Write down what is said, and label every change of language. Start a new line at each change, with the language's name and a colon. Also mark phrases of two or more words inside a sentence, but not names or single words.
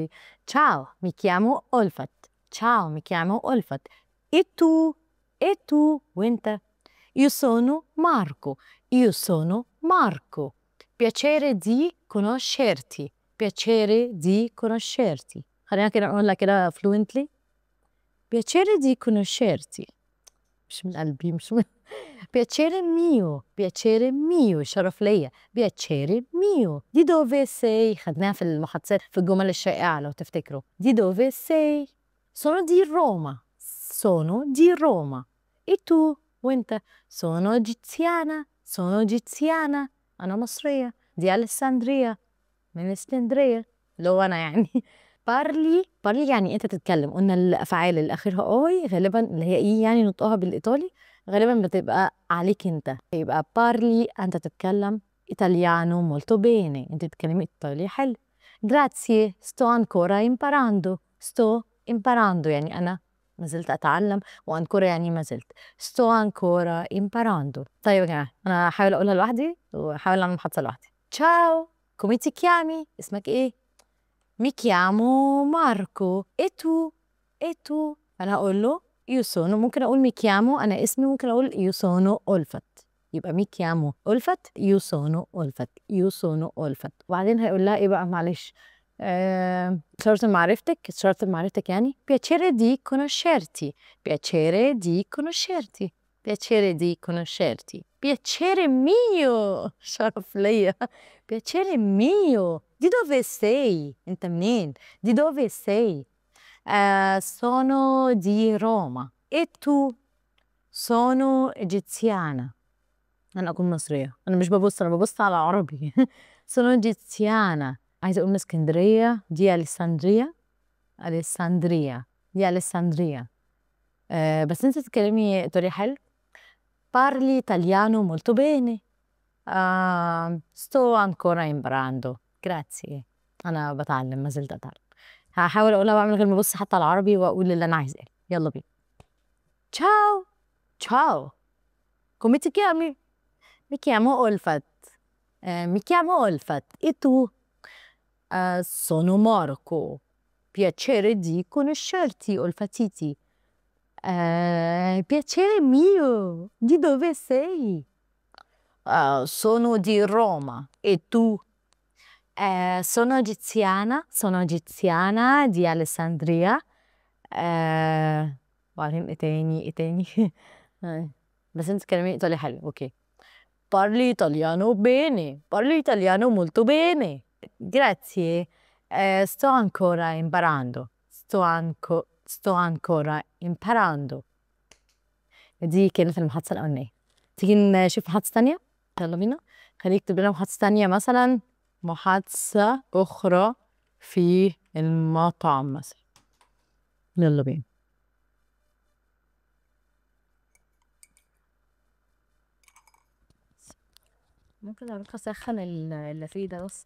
Italian: Ciao, mi chiamo Olfat. Ciao, mi chiamo Olfat. E tu? E tu? وانت؟ Io sono Marco. Io sono Marco. Piacere di conoscerti. Piacere di conoscerti.
Arabic: خلينا كده نقولها كده fluently.
Italian: Piacere di conoscerti.
Arabic: مش من قلبي، مش من
Italian: piacere mio
Arabic: شرف ليا
Italian: piacere mio di dove sei
Arabic: خدناها في المحادثات في الجمل الشائعة لو تفتكروا
Italian: di dove sei sono di Roma e tu
Arabic: وانت
Italian: sono egiziana
Arabic: أنا مصرية
Italian: di Alessandria
Arabic: من اسكندرية اللي هو أنا يعني بارلي يعني أنت تتكلم. قلنا الأفعال اللي آخرها أي غالبا اللي هي إيه يعني نطقها بالإيطالي غالبا بتبقى عليك أنت، يبقى بارلي أنت تتكلم
Italian: italiano molto bene
Arabic: أنت تتكلمي إيطالي حلو.
Italian: grazie sto ancora imparando
Arabic: يعني أنا ما زلت أتعلم وأنكورا يعني ما زلت
Italian: sto ancora imparando.
Arabic: طيب يا جماعة أنا هحاول أقولها لوحدي وهحاول أعمل محادثة لوحدي.
Italian: ciao come ti chiami
Arabic: اسمك إيه؟
Italian: mi chiamo Marco e tu
Arabic: أنا هقول له
Italian: io sono
Arabic: ممكن أقول
Italian: mi chiamo
Arabic: أنا اسمي ممكن أقول
Italian: io sono
Arabic: ألفت يبقى
Italian: mi chiamo ألفت io sono ألفت
Arabic: وبعدين هيقول لها إيه بقى معلش شرط معرفتك يعني
Italian: piacere di conoscerti piacere mio
Arabic: شرف ليا
Italian: piacere mio di dove sei
Arabic: انت منين
Italian: di dove sei sono di Roma e tu sono egiziana
Arabic: أنا أكون مصرية أنا مش ببص أنا ببص على عربي
Italian: sono egiziana
Arabic: عايزة أقول من اسكندرية
Italian: di Alessandria di Alessandria
Arabic: بس أنت تتكلمي إيطالي حلو
Italian: parli italiano molto bene sto ancora imparando grazie
Arabic: أنا بتعلم ما زلت أتعلم. هحاول أقولها بقى من غير ما أبص حتى على العربي وأقول اللي أنا عايزاه. يلا بينا.
Italian: ciao come ti chiami mi chiamo Olfat e tu sono Marco piacere di conoscerti Olfatiti piacere mio di dove sei sono di Roma e tu sono egiziana di Alessandria
Arabic: وبعدين ايه تاني بس انت تتكلمي ايطالي حلو اوكي
Italian: parli italiano molto bene grazie sto ancora imparando
Arabic: دي كانت المحادثة الأولانية. تيجي نشوف محادثة تانية يلا بينا. خليك تكتب لنا محادثة تانية مثلا محادثة أخرى في المطعم مثلا. يلا بينا. ممكن أروح أسخن اللافيه ده بس.